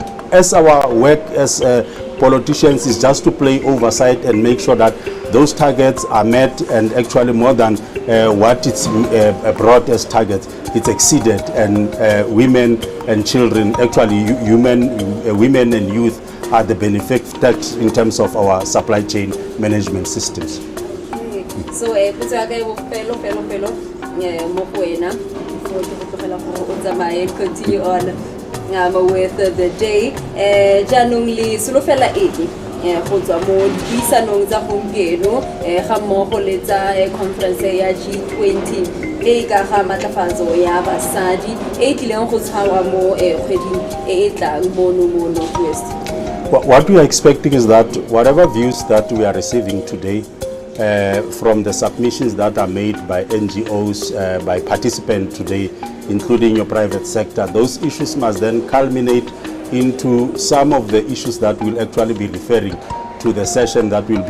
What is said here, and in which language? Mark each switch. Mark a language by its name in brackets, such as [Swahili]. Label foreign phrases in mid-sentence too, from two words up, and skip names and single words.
[English] As our work as politicians is just to play oversight and make sure that those targets are met, and actually more than what it's brought as targets, it's exceeded, and women and children, actually women and youth are the benefactors in terms of our supply chain management systems. So, continue on with the day. [Tswana] Janong le solofela edi go tswa mo dipuisanong tsa gompieno ga mmogo le tsa conference ya G20 e ka ga matlafatso ya basadi e tlileng go tshwarwa mo kgweding e tlang mo Northwest. [English] What we are expecting is that whatever views that we are receiving today from the submissions that are made by NGOs, by participants today, including your private sector, those issues must then culminate into some of the issues that we'll actually be referring to the session that we'll be